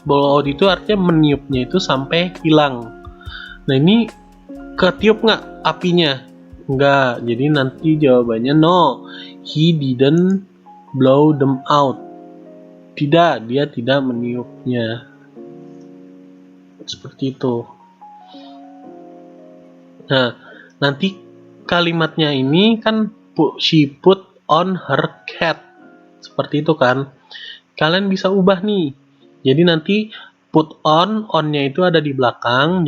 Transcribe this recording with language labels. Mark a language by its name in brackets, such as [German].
[Indonesian] Blow out itu artinya meniupnya itu sampai hilang. Nah, ini ketiup gak apinya? Enggak, jadi nanti jawabannya [English] no, he didn't blow them out. [Indonesian] Tidak, dia tidak meniupnya. Seperti itu. Nah, nanti kalimatnya ini kan [English] she put on her hat. [Indonesian] Seperti itu kan. Kalian bisa ubah nih. Jadi nanti put on-nya itu ada di belakang.